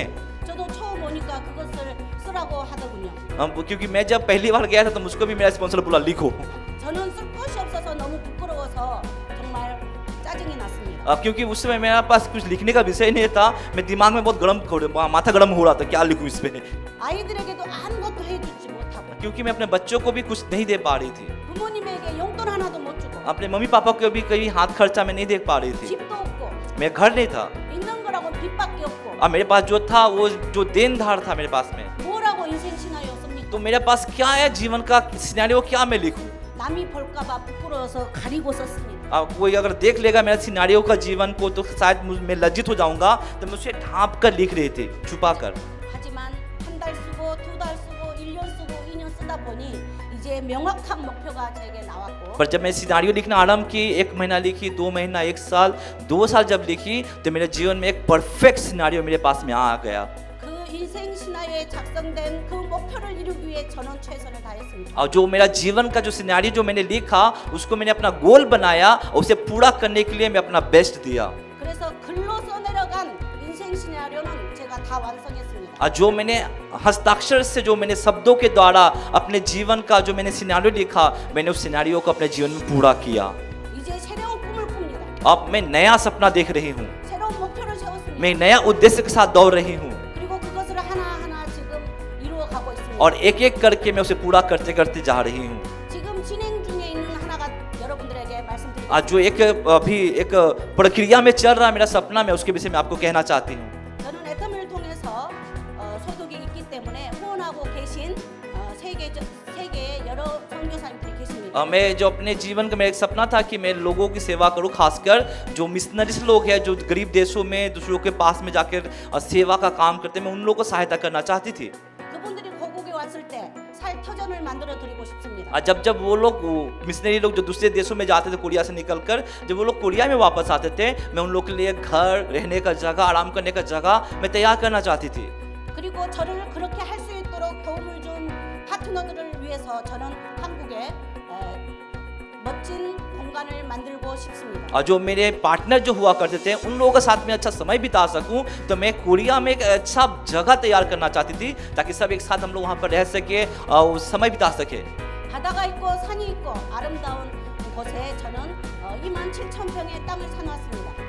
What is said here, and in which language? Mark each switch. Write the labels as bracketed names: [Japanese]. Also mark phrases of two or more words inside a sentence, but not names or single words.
[Korean] 저도 처음 오니까 그것을 쓰라고 하더군요. [Hindi] क्योंकि मैं जब पहली बार गया था तो मुझको भी मेरा स्पॉन्सर बोला लिखो। [Korean] 저는 쓸 것이 없어서 너무 부끄러워서 정말 짜증이 났습니다. [Hindi] क्योंकि उस समय मेरे पास कुछ लिखने का विषय नहीं था, मैं दिमाग में बहुत माथा गर्म हो रहा था, क्या लिखूं इस पे। [Korean] 아이들에게도 아무것도 해주지 못하고 [Hindi] क्योंकि मैं अपने बच्चों को भी कुछ नहीं दे पा रही थी, [Korean] 부모님에게 용돈 하나도 못 주고 [Hindi] अपने मम्मी पापा को भी कहीं हाथ खर्चा में नहीं दे पा रही थी, [Korean] 집도 없고 [Hindi] मेरा घर नहीं था, [Korean] 있는 거라고 빚밖에 없고 [Hindi] और मेरे पास जो था वो जो देनदार था मेरे पास में। [Korean] 뭐라고 인생 시나리오 씁니까? [Hindi] तो मेरे पास क्या है जीवन का सिनेरियो, क्या मैं लिखूं? [Korean] 남이 볼까봐 부끄러워서 가리고 썼습니다. [Hindi] कोई अगर देख लेगा मेरा सिनेरियो का जीवन को तो शायद मैं लज्जित हो जाऊंगा, तो मैं उसे ढांप कर लिख रहे थे, छुपा कर। [Korean] 하지만 한 달 쓰고 두 달 쓰고 1년 쓰고 2년 쓰다 보니 이제 명확한 목표가 제게 나왔고 [Hindi] पर जब मैं सिनेरियो लिखना आरंभ की, 1 महीना लिखी, 2 महीना, 1 साल, 2 साल जब लिखी, तो मेरे जीवन में एक [English] perfect scenario [Hindi] मेरे पास में आ गया। [Korean] 그 인생 시나리오에 작성된 그 목표를 이루기 위해 저는 최선을 다했습니다. [Hindi] और जो मेरा जीवन का जो सिनेरियो जो मैंने लिखा, उसको मैंने अपना गोल बनाया और उसे पूरा करने के लिए मैं अपना बेस्ट दिया। [Korean] 그래서 글로 써내려간 인생 시나리오는 제가 다 완성했습니다. [Hindi] और जो मैंने हस्ताक्षर से जो मैंने शब्दों के द्वारा अपने जीवन का जो मैंने सिनेरियो लिखा, मैंने उस सिनेरियो को अपने जीवन में पूरा किया। [Korean] 이제 새로운 꿈을 꿉니다. [Hindi] अब मैं नया सपना देख रही हूँ, [Korean] 새로운 목표를 세웠습니다. [Hindi] मैं नया उद्देश्य के साथ दौड़ रही हूँ, [Korean] 그리고 그것을 하나하나 지금 이루어가고 있습니다. [Hindi] और एक एक करके मैं उसे पूरा करते करते जा रही हूँ। [Korean] 지금 진행 중에 있는 하나가 여러분들에게 말씀드리겠습니다. [Hindi] आज जो एक अभी एक प्रक्रिया में चल रहा है मेरा सपना, मैं उसके विषय में आपको कहना चाहती हूँ। [Korean] 저는 애텀을 통해서 소득이 있기 때문에 후원하고 계신 세계의 여러 선교사님들이 계십니다. [Hindi] मैं जो अपने जीवन का मेरा एक सपना था कि मैं लोगों की सेवा करूं, खासकर जो मिशनरीज लोग हैं जो गरीब देशों में दूसरों के पास में जाकर सेवा का काम करते हैं, मैं उन लोगों को सहायता करना चाहती थी। [Korean] 그분들이 고국에 왔을 때 살 터전을 만들어 드리고 싶습니다. [Hindi] जब वो लोग मिशनरी लोग जो दूसरे देशों में जाते थे कोरिया से निकलकर, जब वो लोग कोरिया में वापस आते थे, मैं उन लोग के लिए घर, रहने का जगह, आराम करने का जगह मैं तैयार करना चाहती थी। [Korean] 그리고 저를 그렇게 할 수 있도록 도움을 준 파트너들을 위해서 저는 한국에 멋진 공간을 만들고 싶습니다. [Hindi] और जो मेरे पार्टनर जो हुआ करते थे, उन लोगों के साथ में अच्छा समय बिता सकूं, तो मैं कोरिया में एक अच्छा जगह तैयार करना चाहती थी, ताकि सब एक साथ हम लोग वहाँ पर रह सके और समय बिता सके। [Korean] 바다가 있고 산이 있고 아름다운 곳에 저는 27,000평의 땅을 사놓았습니다.